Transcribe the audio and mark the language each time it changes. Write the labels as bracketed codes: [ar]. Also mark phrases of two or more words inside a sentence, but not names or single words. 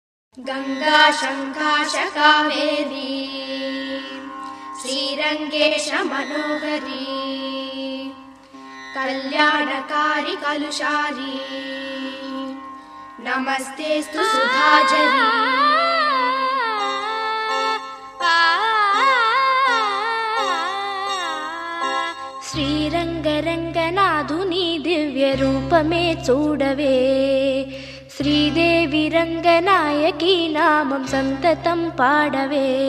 [sa] गंगा शंकाश कावेरी श्रीरंगेश मनोहरी कल्याणकारी कलुषारी नमस्तेस्तु सुधाझरी। [te] శ్రీరంగరంగనాథుని దివ్య రూపమే చూడవే, శ్రీదేవి రంగనాయకి నామం సంతతం పాడవే.